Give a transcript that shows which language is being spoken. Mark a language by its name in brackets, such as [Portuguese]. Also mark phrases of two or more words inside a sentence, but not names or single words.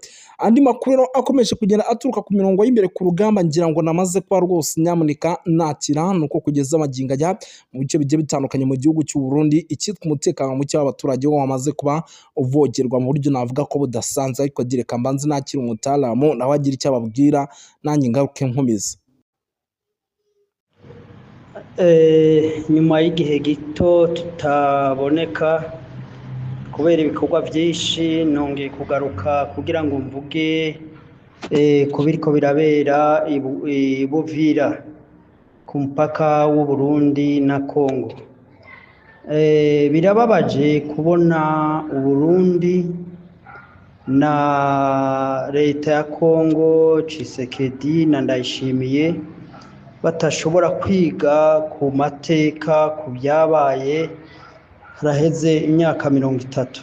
[Kinyarwanda] Andi makuru rero akomeje kugenda aturuka ku mirongo y'imbere ku rugamba ngira ngo namaze kuba rwose nyamuneka nakira, nuko kugeza magingo aya mu bice bigiye bitandukanye mu gihugu cy'u Burundi icyitwa umutekano muke w'abaturage wo wamaze kuba uvogerwa mu buryo navuga ko budasanzwe, ariko direka mbanze nakira umutaramu nawe agira icyo ababwira nanjye ngaruke nkomeza. Nyuma y'igihe gito tutaboneka kubera ibikorwa byinshi, nongeye kugaruka kugira ngo mvuge ku biriko birabera i Buvira ku mupaka w'u Burundi na Kongo. Birababaje kubona u Burundi na leta ya Kongo Tshisekedi na Ndayishimiye batashobora kwiga ku mateka, ku byabaye haraheze imyaka 30.